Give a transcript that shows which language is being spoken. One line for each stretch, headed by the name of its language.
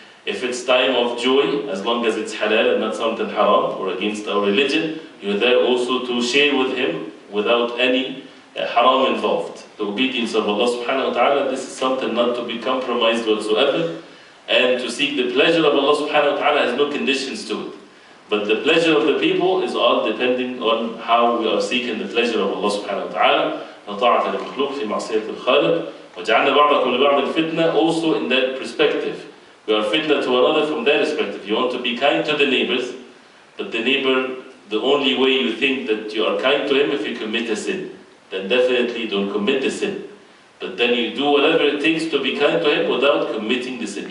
English: If it's time of joy, as long as it's halal and not something haram or against our religion, you're there also to share with him without any haram involved. The obedience of Allah subhanahu wa ta'ala, this is something not to be compromised whatsoever. And to seek the pleasure of Allah subhanahu wa ta'ala has no conditions to it. But the pleasure of the people is all depending on how we are seeking the pleasure of Allah subhanahu wa ta'ala.
Arabic: طاعة للمخلوق في معصية الخالق وجعلنا بعضكم لبعض فتنة.
English: Also in that perspective, we are fitna to another from that perspective. You want to be kind to the neighbors, but the neighbor, the only way you think that you are kind to him if you commit a sin, then definitely don't commit the sin. But then you do whatever it takes to be kind to him without committing the sin.